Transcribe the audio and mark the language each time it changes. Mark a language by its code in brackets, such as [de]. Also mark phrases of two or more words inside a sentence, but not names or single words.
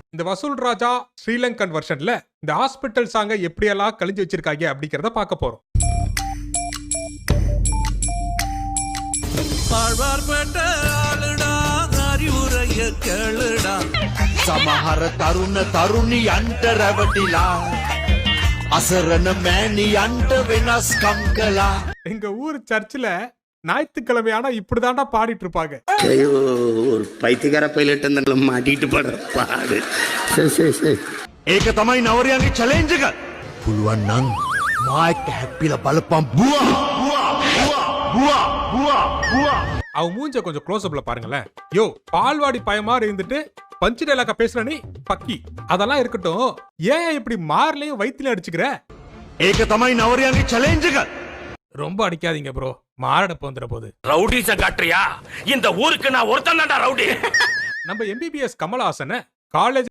[ta] இந்த வசூல் ராஜா [en] Sri Lankan version [ta] இந்த [en] hospital song [ta] எப்படியெல்லாம் கழிஞ்சு வச்சிருக்காங்க அப்படிங்கறத பார்க்க போறோம். [si] සමහර තරුණ තරුණියන්ට රැවටිලා අසරණ මෑණියන්ට වෙනස්කම් කළා. [ta] எங்க ஊர் சர்ச்சில் ஞாயிற்றுக்கிழமையானா இப்படிதாண்டா பாடிட்டு இருப்பாங்க. ஒரு பைத்தியக்கார பைலட் அந்த மாட்டிட்டு படுற பாடு. சரி. [si] ඒක තමයි නවරයන්ගේ චැලෙන්ජ් එක. පුළුවන් නම් මායික් හැප්පිලා බලපන් බුවා බුවා බුවා බුවා බුවා. [ta] அவன் மூஞ்ச கொஞ்சம் [en] close up [ta] பாருங்களேன். யோ பால்வாடி பயமா இருந்துட்டு பஞ்சு டைலாக பேசுற நீ பக்கி. அதெல்லாம் இருக்கட்டும், ஏன் இப்படி மார்லயும் வயித்துல அடிச்சுக்கிற? [si] ඒක තමයි නවරයන්ගේ චැලෙන්ජ් එක. [ta] ரொம்ப அடிக்காதீங்க ப்ரோ, மாரடைப்பு வந்துற போது. ரவுடிஸ காட்டுறியா? இந்த ஊருக்கு நான் ஒருத்தன் தான்டா ரவுடி. நம்ம எம்பிபிஎஸ் கமலஹாசனை காலேஜ்